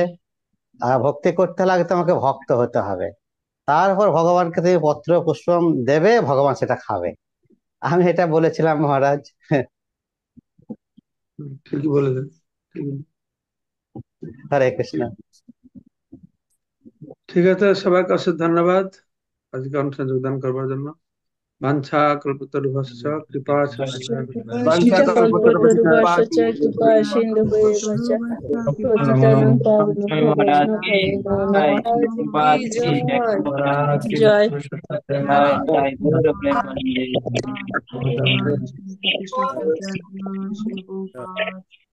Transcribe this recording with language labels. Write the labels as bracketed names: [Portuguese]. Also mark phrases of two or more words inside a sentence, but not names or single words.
[Bangla] আর ভক্তি করতে হলে আগে তোমাকে ভক্ত হতে হবে, তারপর ভগবানকে তুমি পত্র পুষ্প দেবে, ভগবান সেটা খাবে। আমি এটা বলেছিলাম মহারাজ। ঠিকই বলেছেন। ঠিকই। হরে কৃষ্ণ। ঠিক আছে, সবাইকে অশেষ ধন্যবাদ আজকে অনুষ্ঠানে যোগদান করবার জন্য। [Sanskrit] বাঞ্ছা কল্পতরুভ্যশ্চ কৃপা বাঞ্ছা কল্পতরুভ্যশ্চ কৃপা কল্পতরুভ্যশ্চ সিন্ধুভ্যেব কৃপা পতিতানাং জয় পাবনেভ্যো [Hindi] महाराज की [Sanskrit] বৈষ্ণবো নমো জয় নমঃ। [Hindi] महाराज की জয় জয়। महाराज की জয়। [Bangla] জয় জয় গৌর প্রেমানন্দে। ভগবান শ্রী কৃষ্ণ চৈতন্য শ্রী প্রভুপাদ